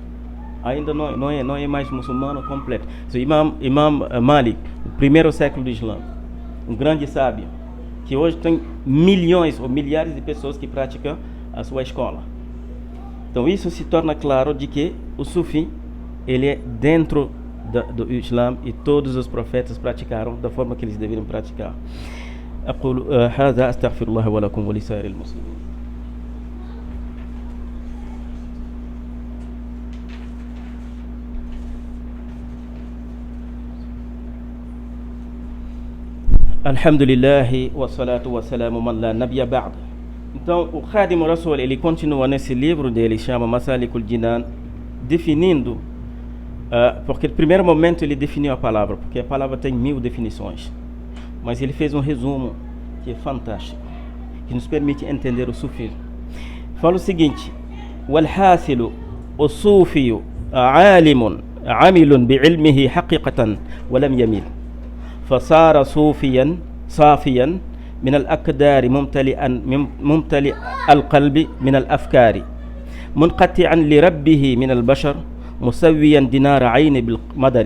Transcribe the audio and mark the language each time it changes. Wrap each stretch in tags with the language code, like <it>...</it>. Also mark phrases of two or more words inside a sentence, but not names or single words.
<pt>Ainda não é mais muçulmano completo. Imam Malik, o primeiro século do Islã, um grande sábio, que hoje tem milhões ou milhares de pessoas que praticam a sua escola. Então isso se torna claro de que o sufi, ele é dentro do Islã, e todos os profetas praticaram da forma que eles deveriam praticar.</pt> <ar>أقول هذا أستغفر الله ولكم ولسائر المسلمين. الحمد لله والصلاة والسلام من لا نبي بعد.</ar> <pt>Então o Khadim Rasul, ele continua nesse livro dele, chama Masalikul Jinan, definindo, porque no primeiro momento ele definiu a palavra, porque a palavra tem 1000 definições, mas ele fez um resumo que é fantástico, que nos permite entender o sufismo. Fala o seguinte:</pt> <ar>والحاصل الصوفي عالم عامل بعلمه حقيقة ولم يمل فصار صوفيا صافيا من الأقدار ممتلئ القلب من الأفكار منقطعا لربه من البشر مسويا دينار عين بالمدر</ar>